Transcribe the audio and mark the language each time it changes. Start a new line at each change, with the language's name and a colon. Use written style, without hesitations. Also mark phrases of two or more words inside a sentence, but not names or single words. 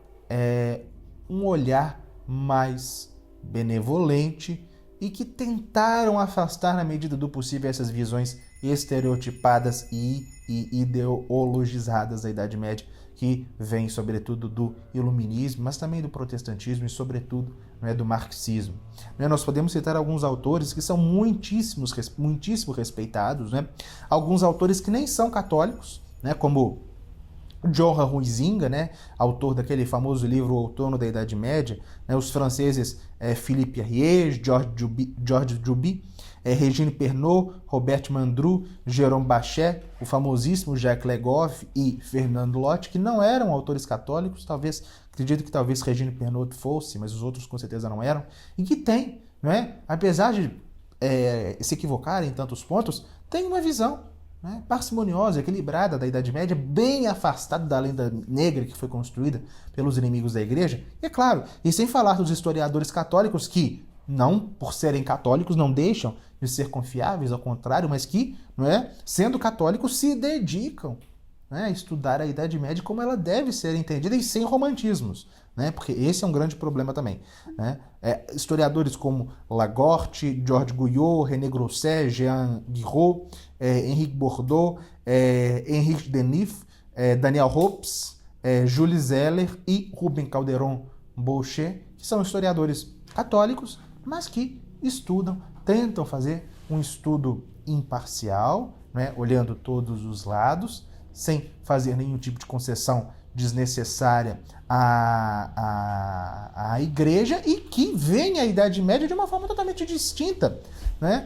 Portuguese: um olhar mais benevolente e que tentaram afastar, na medida do possível, essas visões estereotipadas e ideologizadas da Idade Média, que vem, sobretudo, do iluminismo, mas também do protestantismo e, sobretudo, do marxismo. Nós podemos citar alguns autores que são muitíssimo respeitados, né? Alguns autores que nem são católicos, né? Como Johann Huizinga, né? Autor daquele famoso livro O Outono da Idade Média, né? Os franceses Philippe Arrier, Georges Duby, Regine Pernod, Robert Mandru, Jérôme Bachet, o famosíssimo Jacques Legoff e Fernando Lott, que não eram autores católicos, acredito que talvez Regine Pernod fosse, mas os outros com certeza não eram, e que tem, né, apesar de se equivocarem em tantos pontos, tem uma visão, né, parcimoniosa, equilibrada da Idade Média, bem afastada da lenda negra que foi construída pelos inimigos da igreja. E é claro, e sem falar dos historiadores católicos que, não por serem católicos, não deixam de ser confiáveis, ao contrário, mas que, sendo católicos, se dedicam, a estudar a Idade Média como ela deve ser entendida e sem romantismos, porque esse é um grande problema também. Historiadores como Lagorte, Georges Guyot, René Grosset, Jean Guiraud, Henrique Bordeaux, Henrique Denis, Daniel Hopes, Jules Zeller e Ruben Calderon Boucher, que são historiadores católicos, mas que tentam fazer um estudo imparcial, olhando todos os lados, sem fazer nenhum tipo de concessão desnecessária à Igreja e que vem a Idade Média de uma forma totalmente distinta, né?